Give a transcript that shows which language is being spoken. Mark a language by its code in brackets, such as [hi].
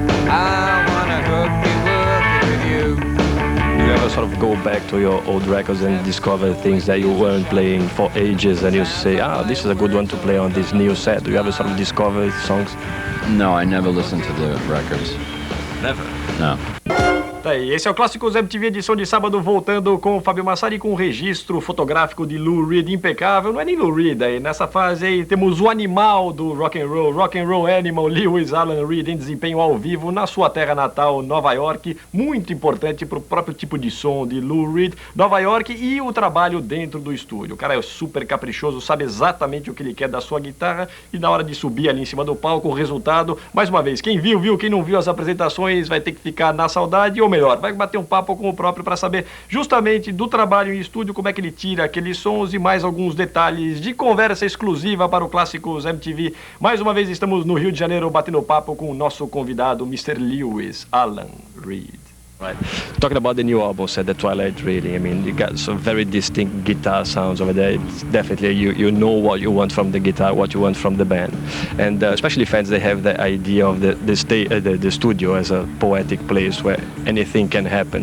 [en] I wanna hooky with you. You ever sort of go back to your old records and discover things that you weren't playing for ages and you say, this is a good one to play on this new set? Do you ever sort of discover songs? No, I never listen to the records. Never? No. [pt] Tá aí, esse é o Clássicos MTV, edição de sábado, voltando com o Fabio Massari, com um registro fotográfico de Lou Reed impecável. Não é nem Lou Reed aí, nessa fase aí temos o animal do rock and roll animal, Lewis Alan Reed, em desempenho ao vivo na sua terra natal, Nova York, muito importante para o próprio tipo de som de Lou Reed, Nova York, e o trabalho dentro do estúdio. O cara é super caprichoso, sabe exatamente o que ele quer da sua guitarra, e na hora de subir ali em cima do palco, o resultado, mais uma vez, quem viu, quem não viu as apresentações vai ter que ficar na saudade, ou melhor, vai bater um papo com o próprio para saber justamente do trabalho em estúdio, como é que ele tira aqueles sons e mais alguns detalhes de conversa exclusiva para o Clássicos MTV. Mais uma vez estamos no Rio de Janeiro batendo papo com o nosso convidado, Mr. Lewis Alan Reed. [en] Right. Talking about the new album set, The Twilight Dreaming, I mean, you got some very distinct guitar sounds over there. It's definitely, you know what you want from the guitar, what you want from the band. And especially fans, they have the idea of the studio as a poetic place where anything can happen.